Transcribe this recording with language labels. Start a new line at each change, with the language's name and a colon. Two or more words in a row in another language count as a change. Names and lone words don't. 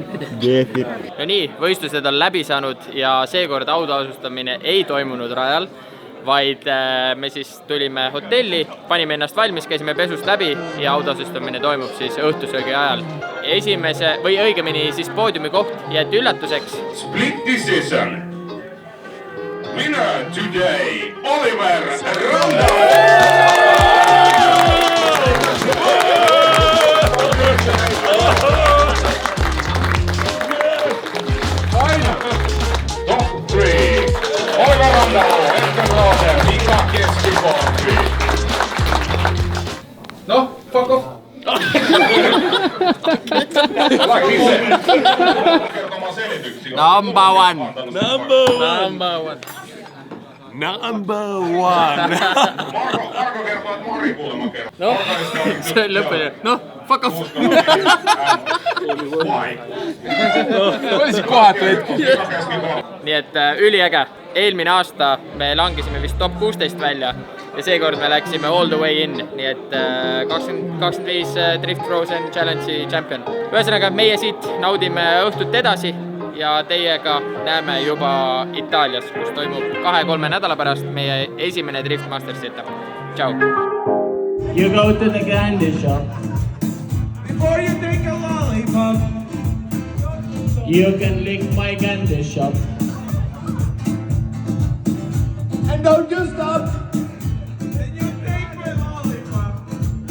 Estonian: No nii, võistlused on läbi saanud ja seekord autasustamine ei toimunud rajal, vaid me siis tulime hotelli, panime ennast valmis, käisime pesust läbi ja autasustamine toimub siis õhtusöögi ajal. Esimese, või õigemini siis poodiumi koht jäeti üllatuseks.
English: Split decision. Winner today, Oliver Randall! Top 3, Oliver Randall, Edgar Raader, Mika Keski-Korpi.
Estonian: Noh,
English: fuck off! Number one.
Finnish: Marko kertoo, että Mari kuulemma kertoo.
Estonian: No, see on lõppeline. Noh,
English: fuck off.
Estonian: Oli siin kohatu hetki. Nii et üliäge. Eelmine aasta me langesime vist top 16 välja ja seekord me läksime
English: all the way in,
Estonian: nii et 2025 Drift Frozen Challenge'i champion. Ühesõnaga, meie siit naudime õhtut edasi ja teiega näeme juba Itaalias, kus toimub 2-3 nädala pärast meie esimene Drift Mastersi etapp. Ciao!
English: You go to the candy shop. Before you take a lollipop, you can lick my candy shop. And don't you stop. Then you take my lollipop.